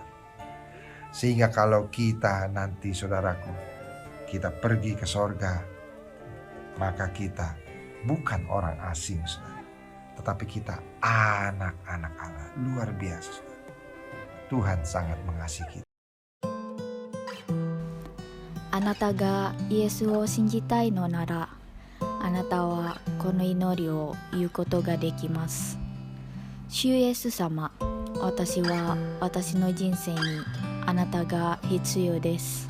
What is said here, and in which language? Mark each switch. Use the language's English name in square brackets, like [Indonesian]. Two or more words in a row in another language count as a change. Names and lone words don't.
[Indonesian] Sehingga kalau kita nanti, saudaraku, kita pergi ke sorga, maka kita bukan orang asing, saudara, tetapi kita anak-anak Allah. Luar biasa, saudara. Tuhan sangat mengasihi kita. [Japanese] あなたがイエスを信じたいのなら、あなたはこの祈りを言うことができます。主イエス様、私は私の人生にあなたが必要です。